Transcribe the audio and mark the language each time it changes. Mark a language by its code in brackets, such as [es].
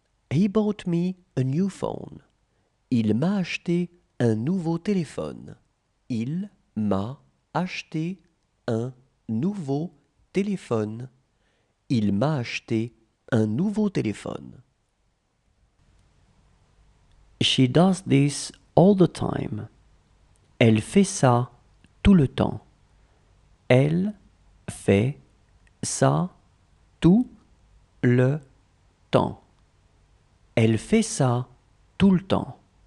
[en] He bought me a new phone. [fr] Il m'a acheté un nouveau téléphone. Il m'a acheté un nouveau téléphone. Il m'a acheté un nouveau téléphone. [en] She does this all the time. [fr] Elle fait ça tout le temps. Elle fait ça tout le temps. Elle fait ça tout le temps.